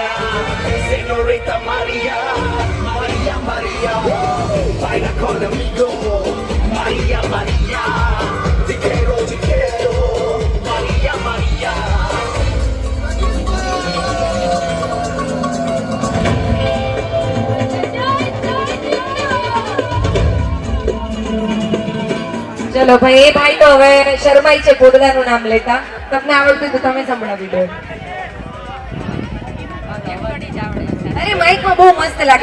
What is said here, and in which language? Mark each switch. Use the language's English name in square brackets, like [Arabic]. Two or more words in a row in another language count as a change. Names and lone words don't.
[Spanish] Señorita Maria, Maria, Maria, baila conmigo, Maria, Maria, te quiero, Maria, Maria. [Gujarati] ચલો ભાઈ, એ ભાઈ તો હવે શરમાઈ છે પોડદાનું નામ લેતા. તમને આવડતું તો તમે સંભળાવી દો. અરે માઈકમાં બહુ મસ્ત લાગે.